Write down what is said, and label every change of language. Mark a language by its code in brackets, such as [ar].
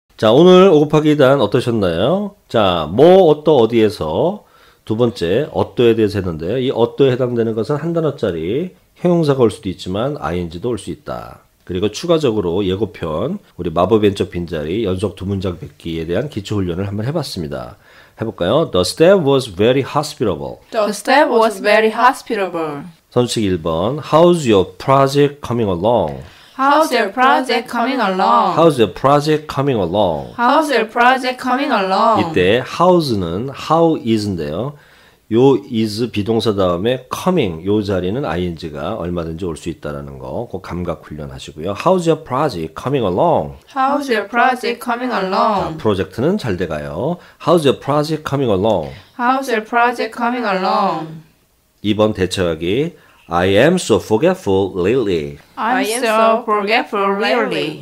[ko] 자, 오늘 5 곱하기 2단 어떠셨나요? 자, 뭐, 어디에서 두 번째, 어떠에 대해서 했는데요. 이 어떠에 해당되는 것은 한 단어짜리 형용사가 올 수도 있지만 ing도 올 수 있다. 그리고 추가적으로 예고편, 우리 마법 왼쪽 빈자리 연속 두 문장 뱉기에 대한 기초훈련을 한번 해봤습니다. 해볼까요? [en] The staff was very hospitable. The staff was very hospitable. [ko] 선수식 1번. [en] How's your project coming along? How's your project coming along? How's your project coming along? How's your project coming along? [ko] 이때 hows는 how is인데요. 요 is 비동사 다음에 coming 요 자리는 ing가 얼마든지 올 수 있다는 거 꼭 감각 훈련하시고요. [en] How's your project coming along? How's your project coming along? [ko] 프로젝트는 잘 돼가요. [en] How's your project coming along? How's your project coming along? [ko] 2번 대처하기. [en] I am so forgetful lately. I'm so forgetful lately.